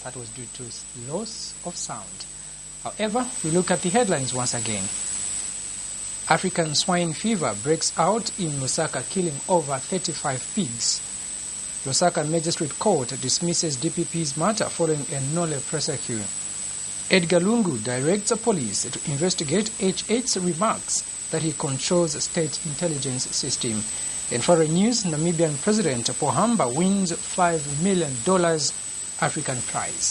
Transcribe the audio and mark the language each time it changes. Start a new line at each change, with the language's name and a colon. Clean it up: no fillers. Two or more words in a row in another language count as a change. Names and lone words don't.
English: That was due to loss of sound. However, we look at the headlines once again. African swine fever breaks out in Lusaka, killing over 35 pigs. Lusaka Magistrate Court dismisses DPP's matter following a nolle prosequi. Edgar Lungu directs the police to investigate HH's remarks that he controls the state intelligence system. In foreign news, Namibian President Pohamba wins $5 million African prize.